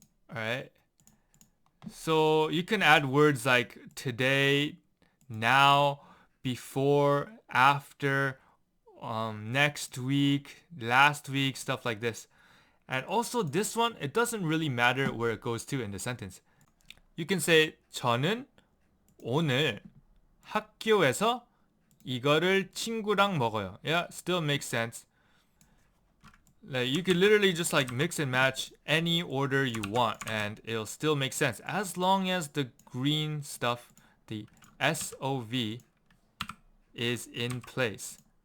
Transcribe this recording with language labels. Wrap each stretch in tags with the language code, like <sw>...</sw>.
<en>Alright. So you can add words like today, now, before, after, next week, last week, stuff like this. And also this one, it doesn't really matter where it goes to in the sentence.</en> <ko>You can say 저는 오늘 학교에서 이거를 친구랑 먹어요.</ko> <en>Yeah, still makes sense. Like you could literally just like mix and match any order you want and it'll still make sense as long as the green stuff, the SOV, is in place.</en>